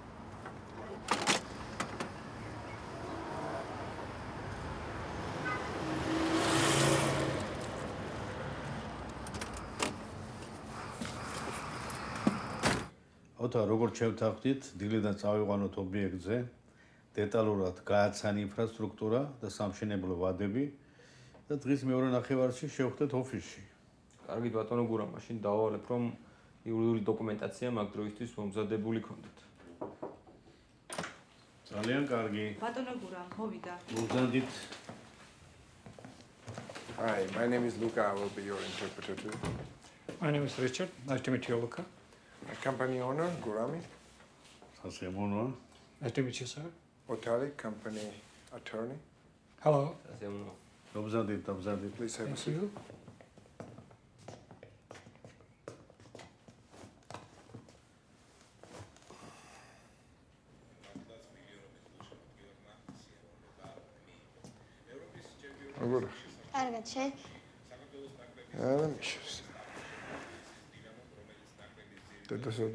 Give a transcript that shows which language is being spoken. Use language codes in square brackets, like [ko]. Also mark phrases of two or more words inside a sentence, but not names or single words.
[ka] ოთა როგორც შევთანხმდით, დილიდან წავიყვანოთ ობიექტზე, დეტალურად გააცანი ინფრასტრუქტურა და სამშენებლო ვადები და დღის მეორე ნახევარში შევხვდეთ ოფისში. კარგით ბატონო გურამ, მაშინ დავალებ, რომ იურიდიული დოკუმენტაცია მაგ დროისთვის მომზადებული ქონდეთ. ძალიან კარგი. ბატონო გურამ, მოვიდა. მოგზადით. [en] Hi, my name is Luca. I will be your interpreter too. My name is Richard. Nice to meet you, Luca. My company owner, Gurami. [ka] სასიამოვნოა. [en] Nice to meet you, sir. Otali, company attorney. Hello. [ka] მოგზადით, მოგზადით. [en] Please have a Thank seat. you. [ka] როგორ? კარგად, შენ? არა, მიშოს. დედასოდა.